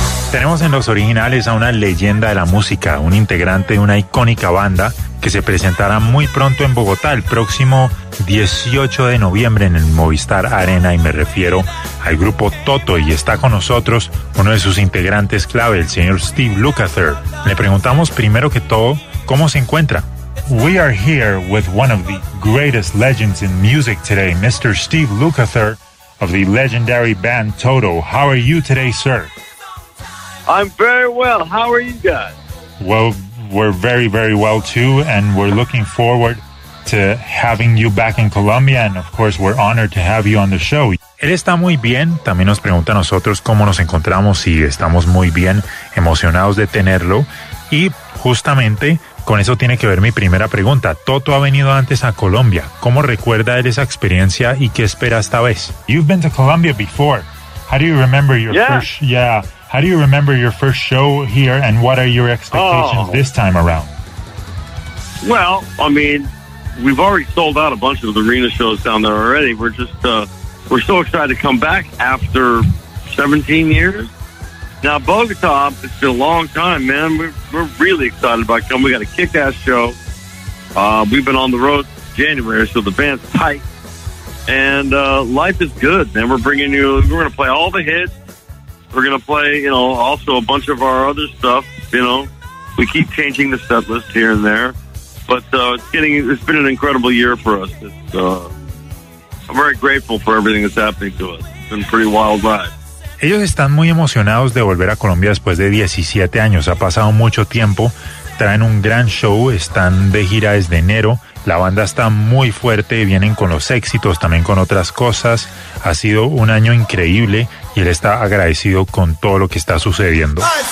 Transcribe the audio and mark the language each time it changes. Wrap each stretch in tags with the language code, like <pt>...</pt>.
<es>Tenemos en Los Originales a una leyenda de la música, un integrante de una icónica banda que se presentará muy pronto en Bogotá, el próximo 18 de noviembre en el Movistar Arena, y me refiero al grupo Toto, y está con nosotros uno de sus integrantes clave, el señor Steve Lukather. Le preguntamos primero que todo, ¿cómo se encuentra?</es> <en>We are here with one of the greatest legends in music today, Mr. Steve Lukather of the legendary band Toto. How are you today, sir? I'm very well. How are you guys? Well, we're very, very well, too, and we're looking forward to having you back in Colombia, and of course, we're honored to have you on the show.</en> <es>Él está muy bien. También nos pregunta a nosotros cómo nos encontramos, y estamos muy bien, emocionados de tenerlo. Y justamente con eso tiene que ver mi primera pregunta. Toto ha venido antes a Colombia. ¿Cómo recuerda él esa experiencia y qué espera esta vez?</es> <en>You've been to Colombia before. How do you remember your first... Yeah. How do you remember your first show here, and what are your expectations this time around? Well, I mean, we've already sold out a bunch of the arena shows down there already. We're just, we're so excited to come back after 17 years. Now, Bogota, it's been a long time, man. We're really excited about coming. We got a kick-ass show. We've been on the road since January, so the band's tight. And life is good, man. We're going to play all the hits. We're going to play, you know, also a bunch of our other stuff, you know. We keep changing the set list here and there. But it's been an incredible year for us. I'm very grateful for everything that's happening to us. It's been a pretty wild ride.</en> <es>Ellos están muy emocionados de volver a Colombia después de 17 años. Ha pasado mucho tiempo. Traen un gran show. Están de gira desde enero. La banda está muy fuerte. Vienen con los éxitos, también con otras cosas. Ha sido un año increíble. Y él está agradecido con todo lo que está sucediendo.</es>